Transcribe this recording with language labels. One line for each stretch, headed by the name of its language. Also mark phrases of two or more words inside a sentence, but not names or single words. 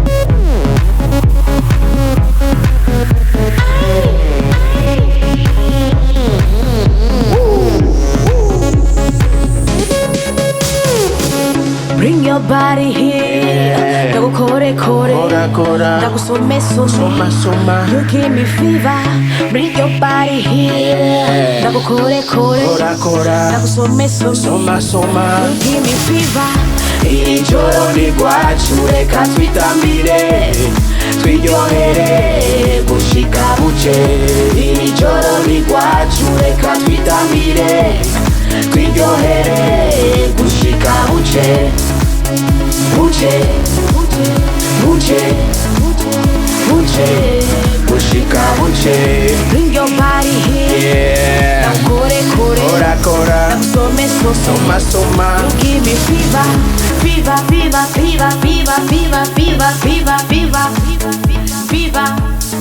English: Bring your body here, ndagukorekore,
Rundi: Kora kora. ndagusomesome. Soma soma.
English: You give me fever. Bring your body here, ndagukorekore,
Rundi: Kora kora. ndagusomesome. Soma soma.
English: You give me fever.
Rundi: Iri joro ni rwacu reka twitambire twiryohere gushika buce. Iri joro ni rwacu reka twitambire twiryohere gushika buce. Buce, buce, buce, gushika buce.
English: Bring your body here, Yeah.
Rundi: ndagukorekore, Kora kora. ndagusomesome. Soma soma.
English: You give me fever, fever, fever, fever, fever, fever, fever, fever, fever, fever, fever.